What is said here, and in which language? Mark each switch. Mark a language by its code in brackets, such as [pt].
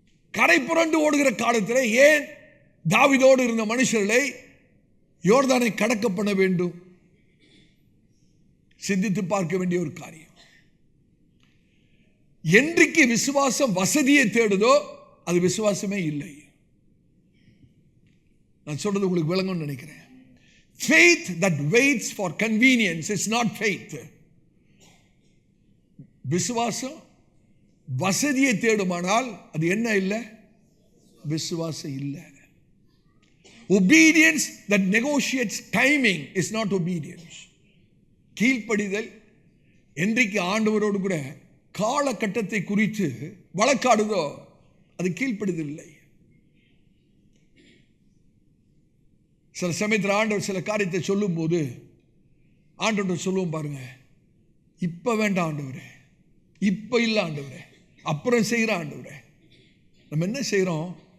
[ta] கரை புரண்டு ஓடுகிற காலத்தில் ஏன் தாவீதோடு இருந்த மனுஷர்களை யோர்தானை கடக்க பண்ண வேண்டும்? சிந்தித்து பார்க்க வேண்டிய ஒரு காரியம். என்றைக்கு விசுவாசம் வசதியை தேடுதோ அது விசுவாசமே இல்லை. நான் சொல்றது உங்களுக்கு விளங்கும்னு நினைக்கிறேன். [en] Faith that waits for convenience is not faith. [ta] விசுவாசம் வசதியை தேடுமானால் அது என்ன இல்லை? விசுவாசம் இல்லை. [en] Obedience that negotiates timing is not obedience. [ta] கீழ்ப்படிதல் என்றைக்கு ஆண்டவரோடு கூட காலகட்டத்தை குறித்து வழக்காடுதோ அது கீழ்ப்படிதல் இல்லை. சில சமயத்தில் ஆண்டவர் சில காரியத்தை சொல்லும் போது ஆண்டவர் சொல்லுவோம் பாருங்க, இப்ப வேண்டாம் ஆண்டவரே, இப்ப இல்லை ஆண்டவரே, அப்புறம் செய்கிற ஆண்டவரே. நம்ம என்ன செய்கிறோம்?